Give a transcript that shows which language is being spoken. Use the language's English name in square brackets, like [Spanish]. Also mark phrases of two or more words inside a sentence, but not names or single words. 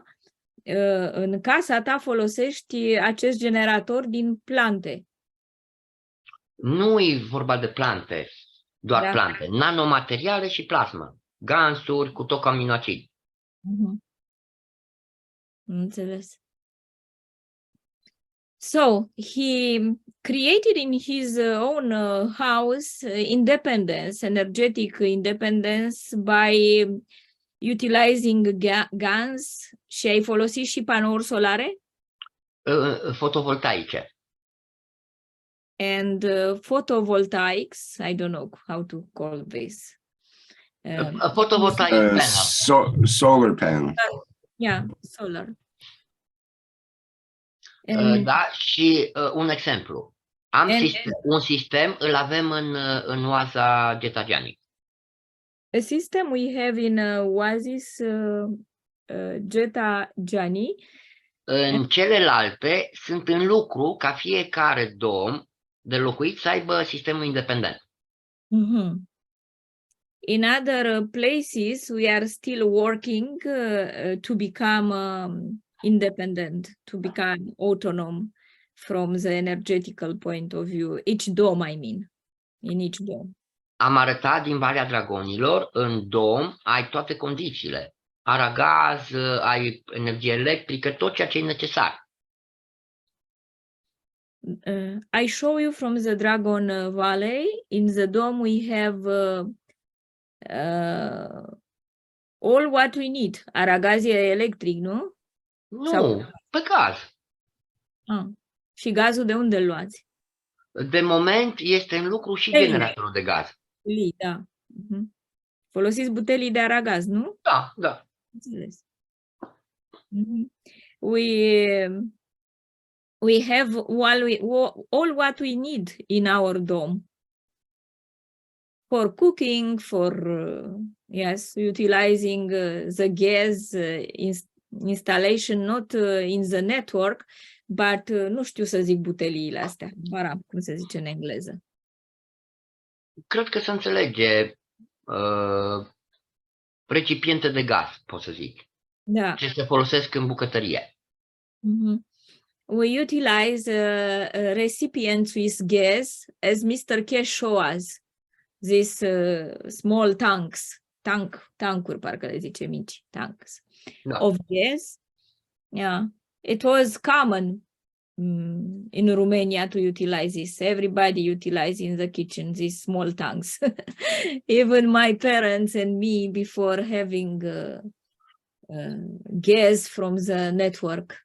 [Romanian] În casa ta folosești acest generator din plante. Nu e vorba de plante, doar Da. plante. Nanomateriale și plasmă. Gansuri cu tot aminoacid. Mhm. Am înțeles. [English] So he created in his own house independence, energetic independence by utilizing GANs [Romanian] și ai folosit și panouri solare Fotovoltaice. [English] and photovoltaics. I don't know how to call this. Photovoltaic panel. Solar panel. Yeah, solar. And [Romanian] Da, și un exemplu. Un sistem, îl avem în oaza Giani. [English] a system we have in Oasis Giani. [Romanian] În celelalte sunt în lucru ca fiecare dom de locuit să aibă sistemul independent. Mhm. [English] In other places, we are still working to become independent, to become autonomous from the energetical point of view. Each dome, I mean, in each dome. [Romanian] Am arătat din Valea Dragonilor, în dom ai toate condițiile. Aragaz, ai energie electrică, tot ceea ce e necesar. [English] I show you from the Dragon Valley. In the dome, we have all what we need. [Romanian] Aragaz e electric, nu? Nu, pe gaz. Ah. Și gazul de unde îl luați? De moment este în lucru și Butelii. generatorul de gaz. Butelii, da. Mhm. Folosiți butelii de aragaz, nu? Da, da. Înțeles. [English] Mhm. We have all what we need in our dome for cooking, for yes, utilizing the gas installation, not in the network, but [Romanian] nu știu să zic buteliile astea, baram, cum se zice în engleză. Cred că se înțelege recipiente de gaz, pot să zic. Da. Ce se folosesc în bucătărie. Mhm. [English] We utilize recipients with gas, as Mr. Cash show us, these small [Romanian] tancuri, parcă le zice mici, [English] tanks [Romanian] Da. [English] of gas. Yeah, it was common in Romania to utilize this. Everybody utilized in the kitchen these small tanks. Even my parents and me before having gas from the network.